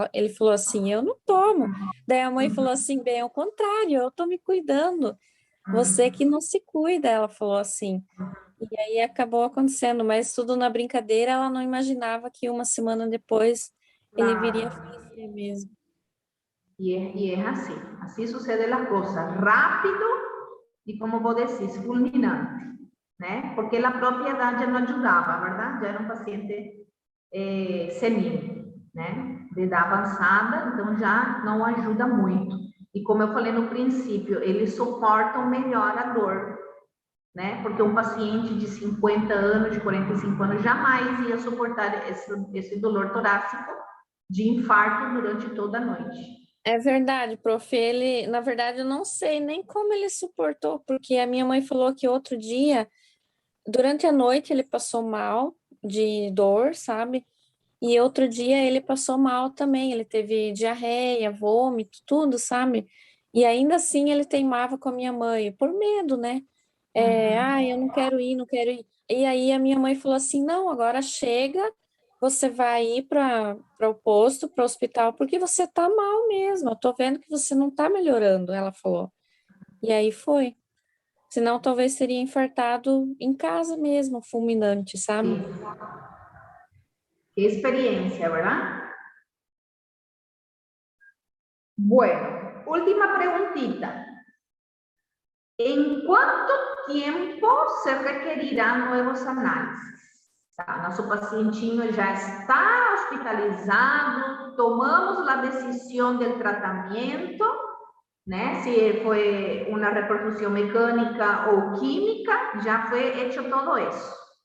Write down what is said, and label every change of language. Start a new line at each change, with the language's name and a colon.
Portuguese: Ele falou assim, eu não tomo. Daí a mãe falou assim, bem ao contrário, eu tô me cuidando. Você que não se cuida, ela falou assim. E aí acabou acontecendo, mas tudo na brincadeira, ela não imaginava que uma semana depois ele viria a Claro. falecer mesmo.
Spanish: Y es así, así suceden las cosas, rápido y como vos decís, fulminante, ¿no? Porque la propia edad ya no ayudaba, ¿verdad? Ya era un paciente senil, né?
Portuguese: De edad avançada, então já não ajuda muito. E como eu falei no princípio, eles suportam melhor a dor, né? Porque um paciente de 50 anos, de 45 anos, jamais ia suportar esse dolor torácico de infarto durante toda a noite. É verdade, prof. Ele, na verdade, eu não sei nem como ele suportou, porque a minha mãe falou que outro dia, durante a noite, ele passou mal de dor, sabe? E outro dia ele passou mal também, ele teve diarreia, vômito, tudo, sabe? E ainda assim ele teimava com a minha mãe, por medo, né? Eu não quero ir, não quero ir. E aí a minha mãe falou assim, não, agora chega, você vai ir para o posto, para o hospital, porque você tá mal mesmo, eu tô vendo que você não tá melhorando, ela falou. E aí foi. Senão talvez teria infartado em casa mesmo, fulminante, sabe?
Spanish: Qué experiencia, ¿verdad? Bueno, última preguntita. ¿En cuánto tiempo se requerirán nuevos análisis?
Portuguese: Tá, nosso pacientinho já está hospitalizado, tomamos a decisão do tratamento, né? Se foi uma repercussão mecânica ou química, já foi hecho todo isso.